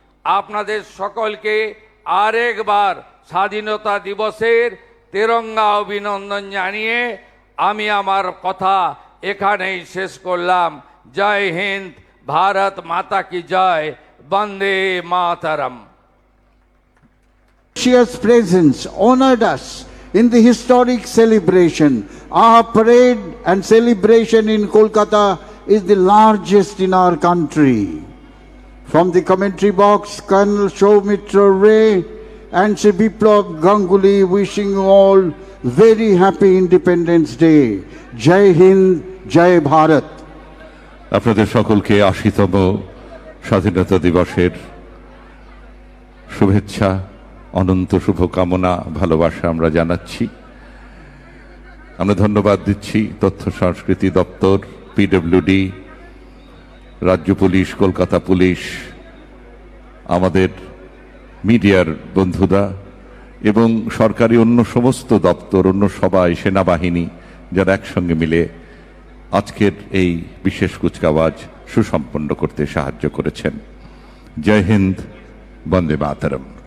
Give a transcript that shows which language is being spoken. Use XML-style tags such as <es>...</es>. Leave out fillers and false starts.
<bn>আপনাদের সকলকে আরেকবার স্বাধীনতা দিবসের তেরঙ্গা অভিনন্দন জানিয়ে আমি আমার কথা এখানেই শেষ করলাম।</bn> <hi>জয় হিন্দ, ভারত মাতা কি জয়, বন্দে মাতরম।</hi> <en>Gracious presence honored us in the historic celebration. Our parade and celebration in Kolkata is the largest in our country. From the commentary box, Colonel Soumitra Ray and Sri Biplab Ganguly wishing you all very happy Independence Day.</en> <hi>Jai Hind, Jai Bharat.</hi> <bn>আপনাদের সকলকে ৮০তম স্বাধীনতা দিবসের শুভেচ্ছা, অনন্ত শুভকামনা, ভালোবাসা আমরা জানাচ্ছি। আমরা ধন্যবাদ দিচ্ছি তথ্য সংস্কৃতি দপ্তর, পিডব্লিউডি, রাজ্য পুলিশ, কলকাতা পুলিশ, আমাদের মিডিয়ার বন্ধুরা এবং সরকারি অন্য সমস্ত দপ্তর, অন্য সবাই, সেনাবাহিনী যারা একসঙ্গে মিলে আজকের এই বিশেষ কুচকাওয়াজ সুসম্পন্ন করতে সাহায্য করেছেন। জয় হিন্দ, বন্দে মাতরম।</bn>